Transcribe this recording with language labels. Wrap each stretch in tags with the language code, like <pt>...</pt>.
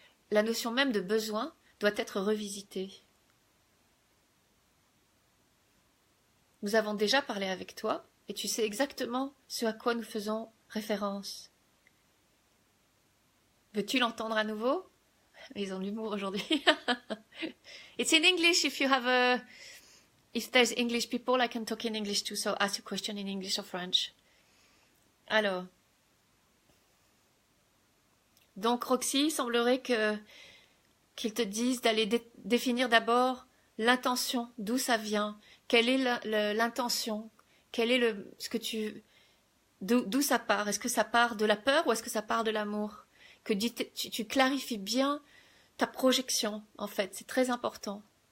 <fr>La notion même de besoin doit être revisitée. Nous avons déjà parlé avec toi et tu sais exactement ce à quoi nous faisons référence. Veux-tu l'entendre à nouveau? Ils ont de l'humour aujourd'hui.</fr> <en>It's in English if there's English people, I can talk in English too, so ask a question in English or French.</en> <fr>Alors. Donc Roxy, il semblerait qu'ils te disent d'aller définir d'abord l'intention, d'où ça vient, quelle est l'intention, quel est d'où ça part. Est-ce que ça part de la peur ou est-ce que ça part de l'amour? Que tu clarifies bien ta projection, en fait, c'est très important.</fr>